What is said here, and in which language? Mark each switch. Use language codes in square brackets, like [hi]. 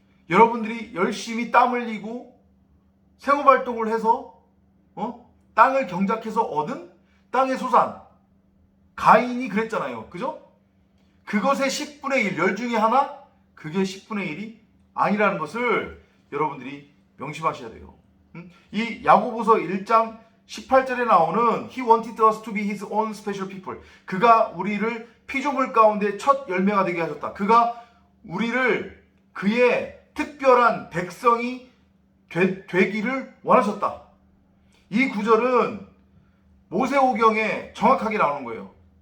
[ko] 여러분들이 열심히 땀 흘리고 생업활동을 해서 땅을 경작해서 얻은 땅의 소산, 가인이 그랬잖아요. 그죠? 그것의 10분의 1, 열 중에 하나, 그게 10분의 1이 아니라는 것을 여러분들이 명심하셔야 돼요. 이 야고보서 1장 18절에 나오는 [en] He wanted us to be his own special people. [ko] 그가 우리를 피조물 가운데 첫 열매가 되게 하셨다. 그가 우리를 그의 특별한 백성이 되기를 원하셨다. 이 구절은 모세오경에 정확하게 나오는 거예요.